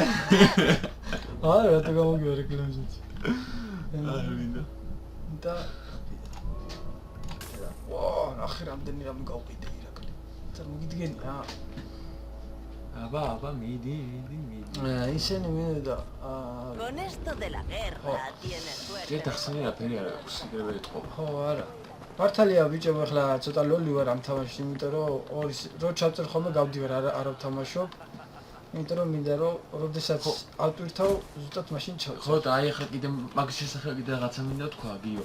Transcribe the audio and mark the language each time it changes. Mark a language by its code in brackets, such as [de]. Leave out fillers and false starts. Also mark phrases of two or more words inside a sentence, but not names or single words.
[ka] რატო გამოგივა რეკლამიზაცია? არ მინდა. და ვაა, ნახე რამდენი რამ გავყიდე ირაკლი. წარმოგიდგენია? აბა, მიდი. ისინი მინდა [es] Con esto de la guerra tienes suerte. [ka] ჯერ დახსენე რაფერი არ აქვს, კიდევ ეთყობა. ხო, არა. მართალია ბიჭებო, ახლა ცოტა ლოლი ვარ ამ თამაშში, იმიტომ რომ რო ჩავწერ ხოლმე გავდივარ, არ ვთამაშობ. იმიტომ რომ მინდა რომ როდესაც ავტვირთავ, ზუსტად მაშინ ჩავწერ. ხო და აი ახლა კიდე მაგის შესახებ კიდე რაღაცა მინდა თქვა, გიო.